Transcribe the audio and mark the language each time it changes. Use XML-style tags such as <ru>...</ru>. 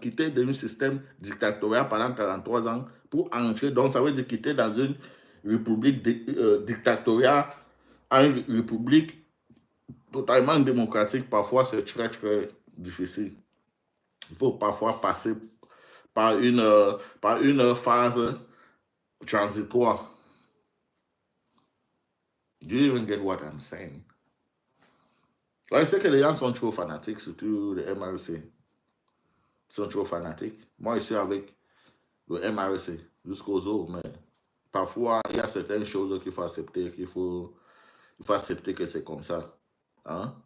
<fr>Quitter d'un système dictatorial pendant 43 ans pour entrer, donc ça veut dire quitter dans une république dictatoriale à une république totalement démocratique. Parfois, c'est très, très difficile. Il faut parfois passer par une phase transitoire.</fr> <en>Do you even get what I'm saying?</en> <fr>Je sais que les gens sont trop fanatiques, surtout le MRC. Ils sont trop fanatiques. Moi, je suis avec le MRC jusqu'aux os, mais parfois, il y a certaines choses qu'il faut accepter, il faut accepter que c'est comme ça. Hein?</fr>